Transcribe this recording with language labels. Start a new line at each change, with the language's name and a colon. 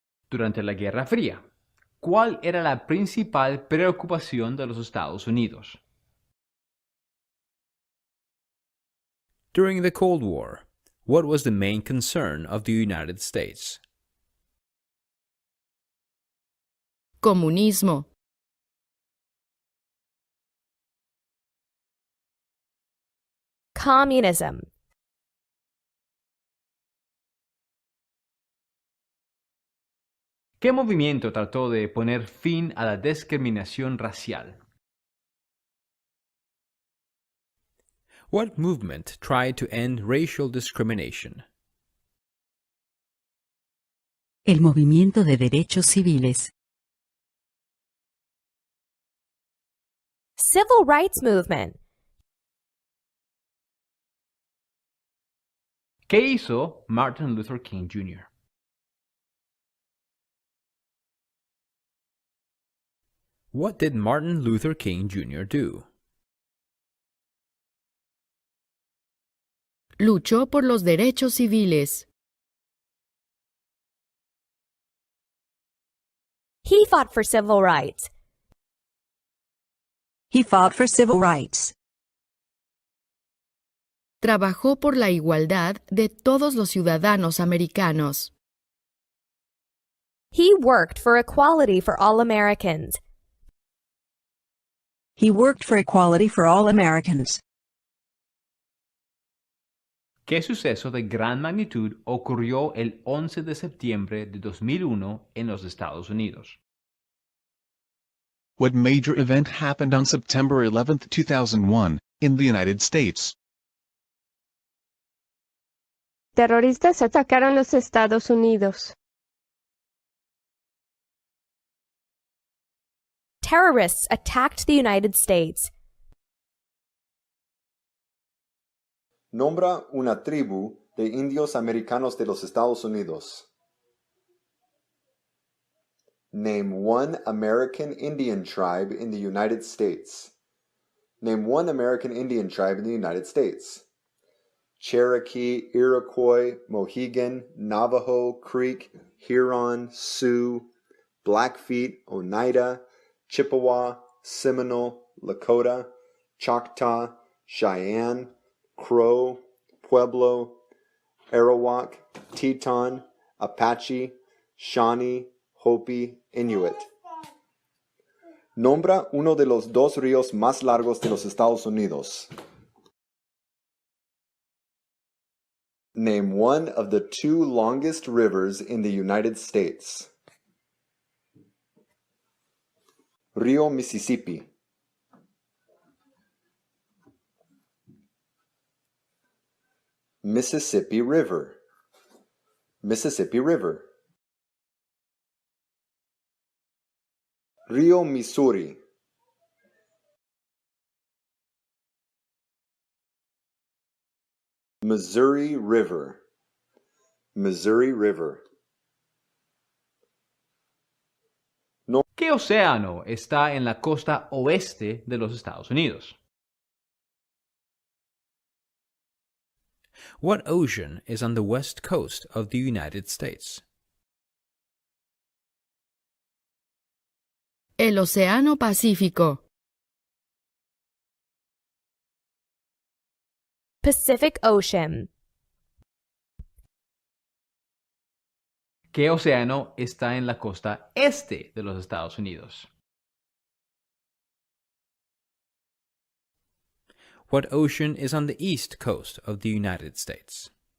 Spanish: Durante la Guerra Fría, ¿cuál era la principal preocupación de los Estados Unidos?
English: During the Cold War, what was the main concern of the United States?
Spanish: Comunismo.
English: Communism.
Spanish: ¿Qué movimiento trató de poner fin a la discriminación racial?
English: What movement tried to end racial discrimination?
Spanish: El movimiento de derechos civiles.
English: Civil rights movement.
Spanish: ¿Qué hizo Martin Luther King Jr.?
English: What did Martin Luther King Jr. do?
Spanish: Luchó por los derechos civiles.
English: He fought for civil rights. He fought for civil rights.
Spanish: Trabajó por la igualdad de todos los ciudadanos americanos.
English: He worked for equality for all Americans. He worked for equality for all Americans.
Spanish: ¿Qué suceso de gran magnitud ocurrió el 11 de septiembre de 2001 en los Estados Unidos?
English: What major event happened on September 11, 2001, in the United States?
Spanish: Terroristas atacaron los Estados Unidos.
English: Terrorists attacked the United States.
Spanish: Nombra una tribu de indios americanos de los Estados Unidos.
English: Name one American Indian tribe in the United States. Name one American Indian tribe in the United States. Cherokee, Iroquois, Mohegan, Navajo, Creek, Huron, Sioux, Blackfeet, Oneida, Chippewa, Seminole, Lakota, Choctaw, Cheyenne, Crow, Pueblo, Arawak, Teton, Apache, Shawnee, Hopi, Inuit.
Spanish: Nombra uno de los dos ríos más largos de los Estados Unidos.
English: Name one of the two longest rivers in the United States.
Spanish: Río Mississippi.
English: Mississippi River. Mississippi River.
Spanish: Río Missouri.
English: Missouri River. Missouri River.
Spanish: No. ¿Qué océano está en la costa oeste de los Estados Unidos?
English: What ocean is on the west coast of the United States?
Spanish: El Océano Pacífico.
English: Pacific Ocean.
Spanish: ¿Qué océano está en la costa este de los Estados Unidos?
English: What ocean is on the east coast of the United States?